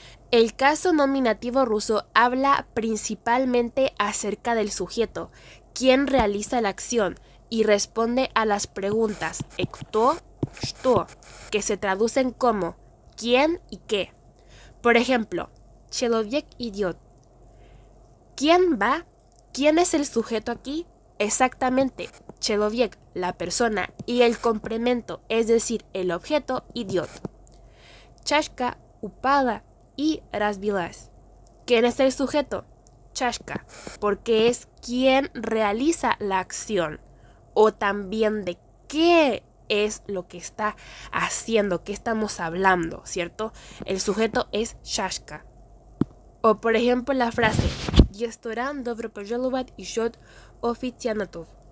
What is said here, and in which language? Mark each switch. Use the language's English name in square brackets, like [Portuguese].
[Spanish] El caso nominativo ruso habla principalmente acerca del sujeto, quien realiza la acción, y responde a las preguntas [Russian] «кто», «что», [Spanish] que se traducen como «quién» y «qué». Por ejemplo, [Russian] Человек идет. [Spanish] ¿Quién va? ¿Quién es el sujeto aquí? Exactamente, Человек, la persona, y el complemento, es decir, el objeto, идет. [Russian] Чашка упала [Spanish] y [Russian] разбилась. [Spanish] ¿Quién es el sujeto? Чашка, porque es quien realiza la acción. O también de qué es lo que está haciendo, qué estamos hablando, ¿cierto? El sujeto es чашка. O por ejemplo la frase [Russian] «Ресторан добро пожаловать ищет официантов».